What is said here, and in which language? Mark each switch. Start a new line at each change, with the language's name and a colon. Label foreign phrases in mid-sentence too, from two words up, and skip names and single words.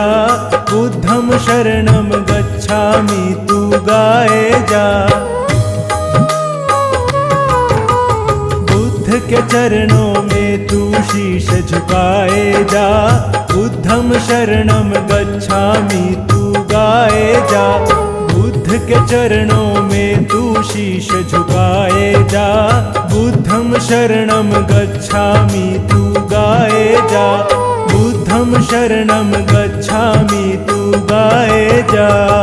Pali: बुद्धम शरणम गच्छामि
Hindi: तू गाए जा। बुद्ध के चरणों में तू शीश झुकाए जा।
Pali: बुद्धम शरणम गच्छामि
Hindi: तू गाए जा। बुद्ध के चरणों में तू शीश झुकाए जा।
Pali: बुद्धम शरणम गच्छामि
Hindi: तू गाए जा।
Pali: बुद्धम शरणम गच्छामि
Hindi: तू गाए जा।